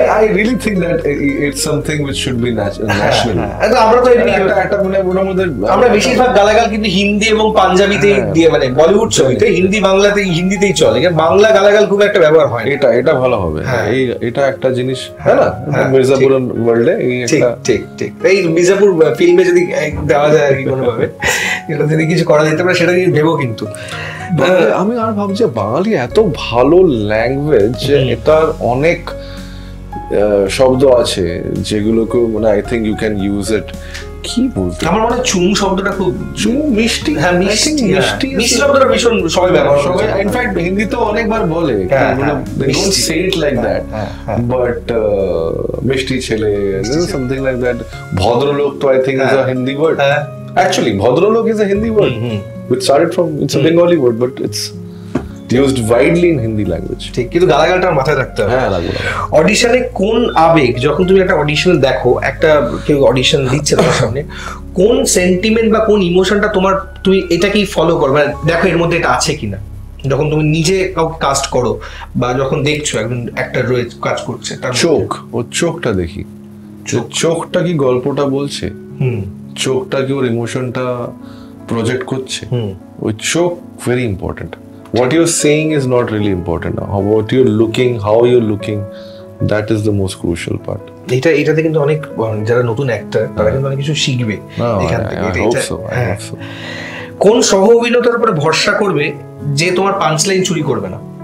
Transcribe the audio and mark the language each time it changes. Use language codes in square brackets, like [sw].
[en] I really think that it's something which should be national. [bn] আমরা তো একটা মানে ওটার মধ্যে আমরা বেশিরভাগ গালাগাল কিন্তু হিন্দি এবং পাঞ্জাবিতেই দিয়ে, মানে বলিউড ছবিতে হিন্দি বাংলাতে হিন্দিতেই চলে, বাংলা গালাগাল খুব একটা ব্যবহার হয়। এটা ভালো হবে, এটা একটা জিনিস, হ্যাঁ না, মির্জাপুর ওয়ার্ল্ডে ঠিক এই মির্জাপুর ফিল্মে যদি দেওয়া যায় আর কি কোনোভাবে, এটা যদি কিছু করা যেতে পারে সেটা ভেবো। কিন্তু আমি আর ভাবছি বাঙালি এত ভালো ল্যাঙ্গুয়েজ, এটার অনেক শব্দ আছে যেগুলোকে মানে [en] I think you can use it. [bn] কি বলতে আমার মনে হয় চুম শব্দটা খুব মিষ্টি। হ্যাঁ মিষ্টি শব্দটা ভীষণ সবাই ব্যবহার করে, ইনফ্যাক্ট হিন্দিতে অনেকবার বলে, [en] they don't say it like that, but [bn] মিষ্টি ছেলে, [en] something like that. ভদ্রলোক তো I think is a Hindi word. Actually ভদ্রলোক is a Hindi word which started from, it's a Bengali word, but it's used widely in Hindi language. [bn] ঠিক, কিন্তু গালাগালটা মাথায় রাখতে হবে। হ্যাঁ লাগবে। অডিশনে কোন আবেগ, যখন তুমি একটা অডিশন দেখো, একটা কেউ অডিশন দিচ্ছে তোমার সামনে, কোন সেন্টিমেন্ট বা কোন ইমোশনটা তুমি এটাকেই ফলো করো, মানে দেখো এর মধ্যে এটা আছে কিনা, যখন তুমি নিজে কাউকে কাস্ট করো বা যখন দেখছো একজন অ্যাক্টর রয়েছে কাজ করছে, তার চোখটা দেখি, চোখটা কি গল্পটা বলছে, চোখটা কি ওর ইমোশনটা প্রজেক্ট করছে, ওই চোখ [en] Very important. What you're saying is not really important now. What you're looking, how you're looking, that is the most crucial part. [bn] এটাতে কিন্তু অনেক যারা নতুন অ্যাক্টর তারা কিন্তু অনেক কিছু শিখবে এখান থেকে। [en] I hope so. [bn] কোন সহ অভিনেতার উপরে ভরসা করবে যে তোমার পাঞ্চলাইন চুরি করবে না?